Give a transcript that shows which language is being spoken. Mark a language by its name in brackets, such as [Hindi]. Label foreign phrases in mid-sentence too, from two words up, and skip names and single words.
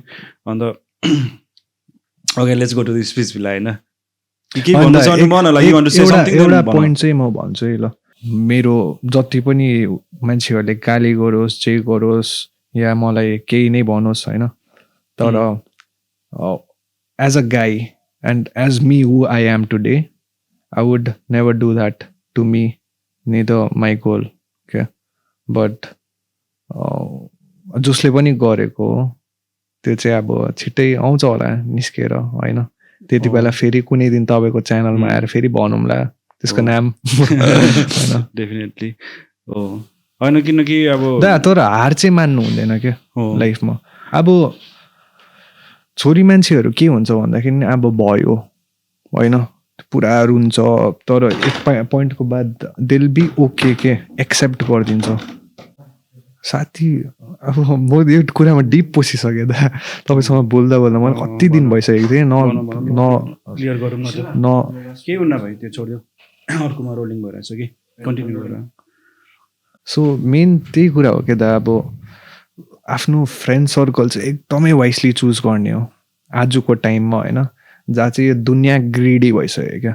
[English] अन्त okay let's go to the speech [Nepali] भिला होइन, एउटा पोइन्ट चाहिँ म भन्छु है ल। मेरो जति पनि मान्छेहरूले गाली गरोस्, जे गरोस्, या मलाई केही नै भनोस् होइन, तर [English] as a guy and as me who I am today, I would never do that to me, neither my goal क्या। [Nepali] बट जसले पनि गरेको त्यो चाहिँ अब छिट्टै आउँछ होला निस्केर होइन। त्यति बेला फेरि कुनै दिन तपाईँको च्यानलमा आएर फेरि भनौँला त्यसको नाम होइन। डेफिनेटली हो। होइन किनकि अब तर हार चाहिँ मान्नु हुँदैन क्या हो। लाइफमा। अब छोरी मान्छेहरू के हुन्छ भन्दाखेरि अब भयो होइन पुरा रुन्छ तर एक पोइन्टको बाद दिल [English] be okay [Nepali] के एक्सेप्ट गरिदिन्छ। साथी अब म यो कुरामा डिप पसिसकेँ दा तपाईँसँग बोल्दा बोल्दा मलाई कति दिन भइसकेको थिएँ क्लियर गरौँ न केही हुन्न भाइ त्यो छोड्यो अर्कोमा रोलिङ भइरहेछ कि कन्टिन्यू गरेर। [English] so man [Nepali] त्यही कुरा हो क्या दा अब आफ्नो [English] friend circle [Nepali] चाहिँ एकदमै [English] wisely choose [Nepali] गर्ने हो आजको टाइममा होइन जहाँ चाहिँ यो दुनियाँ ग्रिडी भइसक्यो क्या।